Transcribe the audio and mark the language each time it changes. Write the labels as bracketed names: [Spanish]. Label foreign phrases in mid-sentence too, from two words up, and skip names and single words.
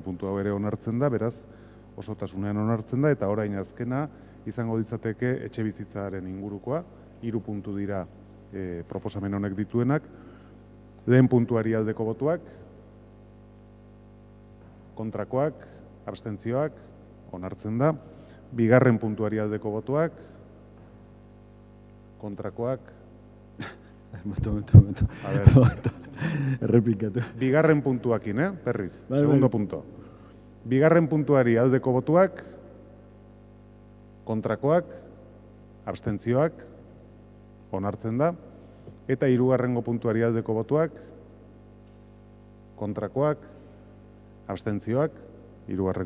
[Basque] puntu hau ere onartzen da, beraz, osotasunean onartzen da, eta orain azkena izango ditzateke etxebizitzaren ingurukoa, 3 puntu dira proposamen honek dituenak, lehen puntuari aldeko botuak, kontrakoak, abstentzioak, onartzen da, 2. puntuari aldeko botuak, kontrakoak... [Spanish] Momento. A ver. [Basque] Errepikatu. 2. puntuakin, Perriz, Bai, segundo bai. punto. 2. puntuari aldeko botuak, kontrakoak, abstentzioak, onartzen da, eta 3. puntuari aldeko botuak, kontrakoak, abstentzioak, 3.